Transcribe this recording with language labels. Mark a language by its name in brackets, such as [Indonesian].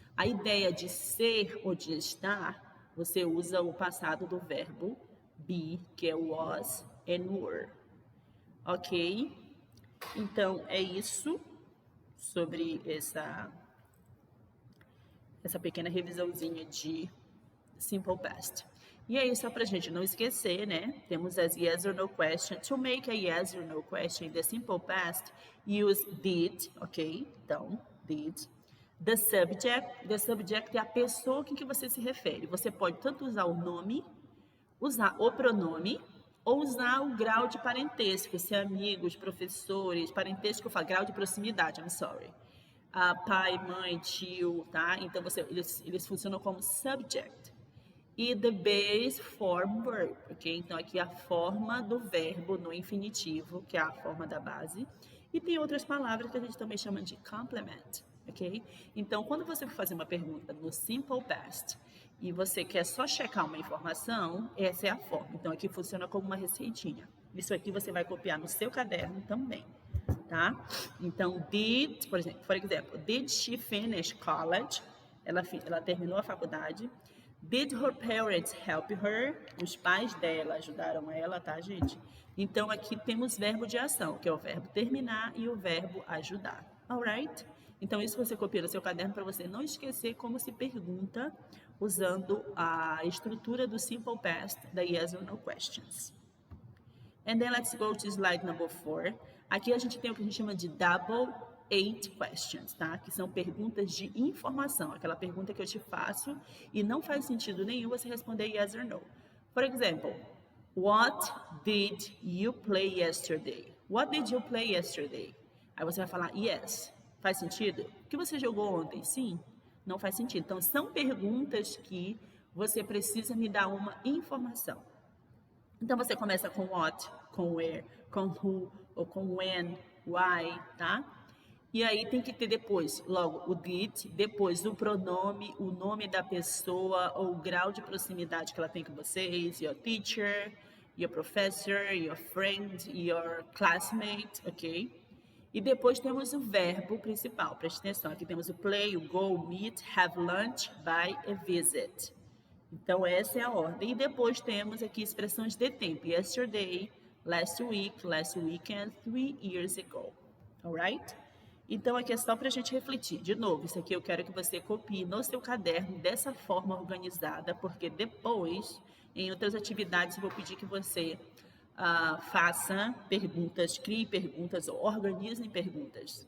[Portuguese] A ideia de ser ou de estar, você usa o passado do verbo be, que é was and were. Ok? Então, é isso sobre essa pequena revisãozinha de Simple Past. E aí, só pra gente não esquecer, né? Temos as [English] yes or no question. To make a yes or no question in the simple past, use did, ok? [Portuguese] Então, did. The subject é a pessoa com que você se refere. Você pode tanto usar o nome, usar o pronome, ou usar o grau de parentesco, se é amigos, professores, parentesco, grau de proximidade, [English] I'm sorry. [Portuguese] Pai, mãe, tio, tá? Então, eles funcionam como subject. E the base form verb, ok? Então, aqui a forma do verbo no infinitivo, que é a forma da base. E tem outras palavras que a gente também chama de complement, ok? Então, quando você for fazer uma pergunta no simple past e você quer só checar uma informação, essa é a forma. Então, aqui funciona como uma receitinha. Isso aqui você vai copiar no seu caderno também, tá? Então, por exemplo, [English] did she finish college? [Portuguese] Ela terminou a faculdade. [English] Did her parents help her? [Portuguese] Os pais dela ajudaram ela, tá, gente? Então, aqui temos verbo de ação, que é o verbo terminar e o verbo ajudar. Alright? Então, isso você copia no seu caderno para você não esquecer como se pergunta usando a estrutura do Simple Past da Yes or No Questions. [English] And then let's go to slide number 4. [Portuguese] Aqui a gente tem o que a gente chama de double 8 questions, tá? Que são perguntas de informação, aquela pergunta que eu te faço e não faz sentido nenhum você responder yes or no. [English] For example, what did you play yesterday? What did you play yesterday? [Portuguese] Aí você vai falar yes. Faz sentido? O que você jogou ontem? Sim. Não faz sentido. Então, são perguntas que você precisa me dar uma informação. Então, você começa com what, com where, com who, ou com when, why, tá? E aí tem que ter depois, logo, o did, depois o pronome, o nome da pessoa ou o grau de proximidade que ela tem com vocês, your teacher, your professor, your friend, your classmate, ok? E depois temos o verbo principal, preste atenção, aqui temos o play, o go, meet, have lunch, buy e visit. Então, essa é a ordem. E depois temos aqui expressões de tempo. [English] Yesterday, last week, last weekend, 3 years ago. Alright? [Portuguese] Então, aqui é só para a gente refletir. De novo, isso aqui eu quero que você copie no seu caderno dessa forma organizada, porque depois, em outras atividades, eu vou pedir que você faça perguntas, crie perguntas ou organize perguntas.